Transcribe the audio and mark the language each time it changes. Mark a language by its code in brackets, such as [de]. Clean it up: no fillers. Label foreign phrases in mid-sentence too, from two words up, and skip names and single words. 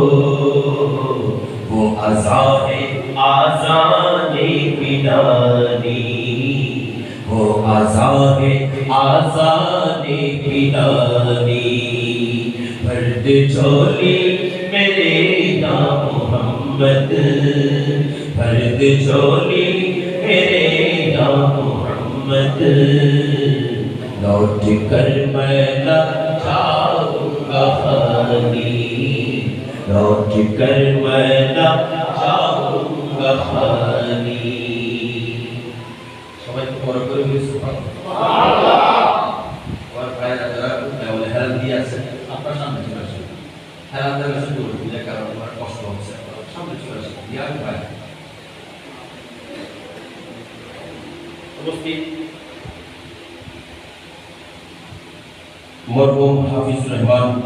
[ur] وہ اذان ہے آذان بلالی وہ اذان ہے آذان بلالی فرد چولی میرے نام محمد فرد چولی میرے نام محمد لوٹ کر میں نہ جاؤں گا خالی لوٹ کر میں نہ جاؤں گا خالی [bn] সবাই বড় করে বলি সুবহানাল্লাহ আর ভাইরা যারা বলে হেলাল দিয়ে আছে আপনার সামনে চলে আসুন হেলাল দেওয়ার কাছে বলুন যে কারণ আমার কষ্ট হচ্ছে সামনে চলে আসুন ইয়ার ভাই উপস্থিত মরহুম হাফিজুর রহমান